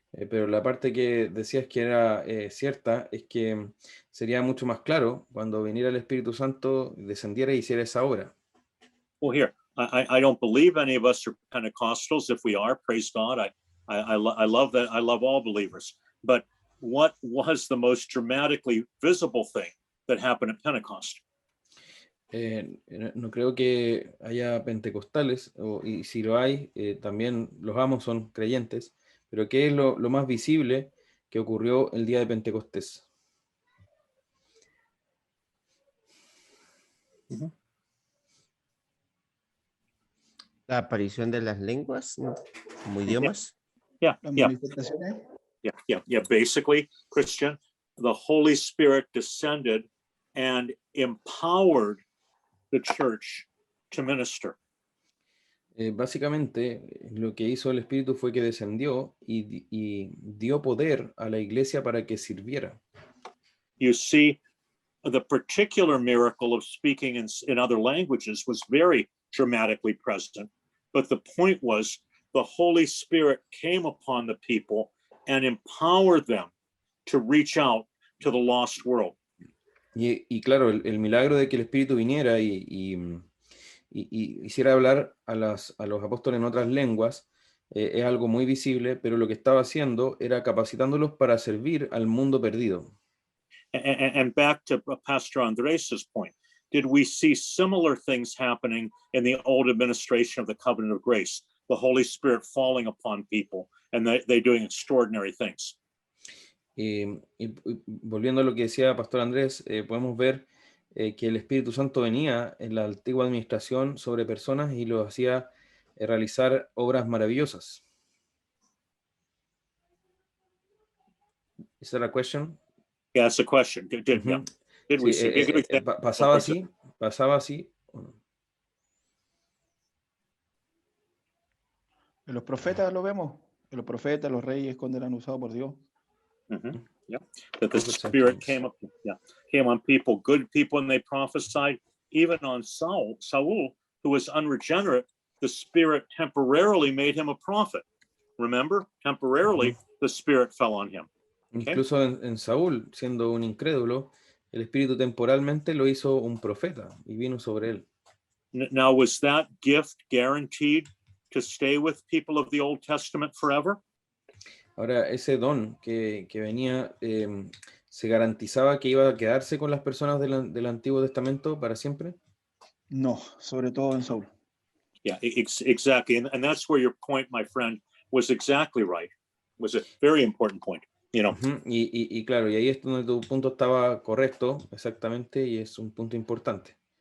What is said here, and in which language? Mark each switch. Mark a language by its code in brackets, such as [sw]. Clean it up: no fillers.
[es] Pero la parte que decías que era cierta es que sería mucho más claro cuando viniera el Espíritu Santo, descendiera y hiciera esa obra. [en] Well, here, I don't believe any of us are Pentecostals. If we are, praise God. I love that. I love all believers. But what was the most dramatically visible thing that happened at Pentecost? [es] No creo que haya pentecostales, y si lo hay, también los amo, son creyentes. Pero ¿qué es lo más visible que ocurrió el día de Pentecostés? La aparición de las lenguas, ¿no? Como idiomas. [en] Yeah, [es] Las [en] yeah, [es] manifestaciones. [en] yeah. Basically, Christian, the Holy Spirit descended and empowered the church to minister. [es] Básicamente, lo que hizo el Espíritu fue que descendió y dio poder a la iglesia para que sirviera. [en] You see, the particular miracle of speaking in other languages was very dramatically present. But the point was, the Holy Spirit came upon the people and empowered them to reach out to the lost world. [es] Y claro, el milagro de que el Espíritu viniera y hiciera hablar a los apóstoles en otras lenguas es algo muy visible, pero lo que estaba haciendo era capacitándolos para servir al mundo perdido. [en] And back to Pastor Andres's point, did we see similar things happening in the old administration of the covenant of grace? The Holy Spirit falling upon people and they doing extraordinary things. [es] Y volviendo a lo que decía Pastor Andrés, podemos ver que el Espíritu Santo venía en la antigua administración sobre personas y los hacía realizar obras maravillosas. [en] Is that a question? Yeah, that's a question. Did we see? [es] Pasaba así. En los profetas lo vemos. En los profetas, los reyes, cuando eran usados por Dios. [en] Yeah, that the Spirit came on people, good people, and they prophesied. Even on Saul, who was unregenerate, the Spirit temporarily made him a prophet. Remember, temporarily the Spirit fell on him. Okay? [es] Incluso en Saúl, siendo un incrédulo, el Espíritu temporalmente lo hizo un profeta y vino sobre él. [en] Now, was that gift guaranteed to stay with people of the Old Testament forever? [es] Ahora, ese don que venía, ¿se garantizaba que iba a quedarse con las personas del Antiguo Testamento para siempre? No, sobre todo en Saúl. [en] Yeah, exactly. And that's where your point, my friend, was exactly right. Was a very important point, you know. [es] Y claro, y ahí es donde tu punto estaba correcto, exactamente, y es un punto importante.